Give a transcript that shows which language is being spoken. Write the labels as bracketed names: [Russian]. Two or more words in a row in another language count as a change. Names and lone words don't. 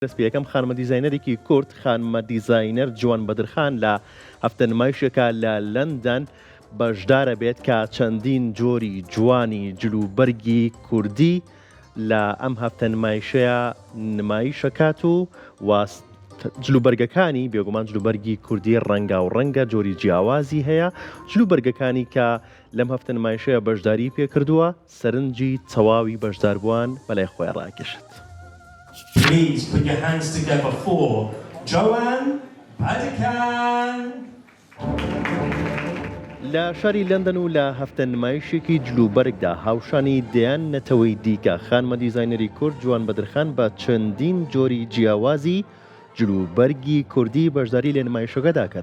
[Central Kurdish] دەستپێکەکەم خانمە دیزاینەرێکی کورد خانمە دیزاینەر جوان بەدرخان لە هەفتە نمایشێکە لە لەندەن بەشدارە بێت کە چەندین جۆری جوانی جلوبەرگی کوردی لە ئەم هەفتە نمایشەیە نمایشەکات و جلوبەرگەکانی بێگومان جلوبەرگی کوردی ڕەنگا و ڕەنگە جۆری جیاوازی هەیە جلوبەرگەکانی کە لەم هەفتە نمایشەیە بەشداری پێکردووە سەرنجی تەواوی بەشداربووان بەلای خۆی ڕاکێشت. [English] Please put your hands together for Joanne Badikhan. [Central Kurdish] لە شاری لەندەن و لە هەفتە نمایشێکی جلوبەرگدا هاوشانی دەیان نەتەوەی دیکە خانمە دیزاینەری کورد جوان بەدرخان بە چەندین جۆری جیاوازی جلوبەرگی کوردی بەشداری لە نمایشەکەدا کرد.